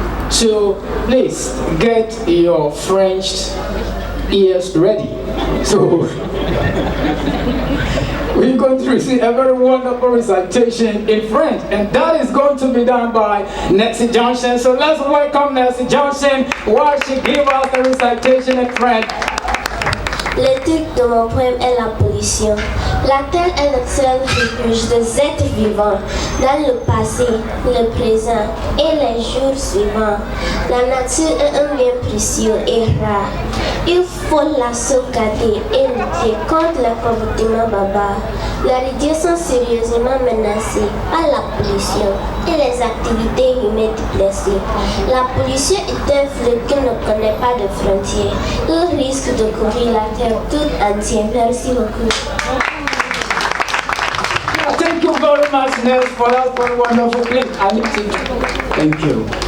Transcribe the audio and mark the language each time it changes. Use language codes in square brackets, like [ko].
[en] So please get your French ears ready. So we're going to receive a very wonderful recitation in French, and that is going to be done by Nancy Johnson. So let's welcome Nancy Johnson while she gives us the recitation in French. [fr] Le titre de mon poème est la pollution. La terre est le seul refuge des êtres vivants dans le passé, le présent et les jours suivants. La nature est un bien précieux et rare. Il faut la sauvegarder et lutter contre le comportement barbare. La rivière sont sérieusement menacées par la pollution et les activités humaines déplacées. La pollution est un fleuve qui ne connaît pas de frontières. Il risque de couvrir la terre toute entière. Merci beaucoup. [en] Thank you very much, Nels, for that very wonderful clip. Thank you.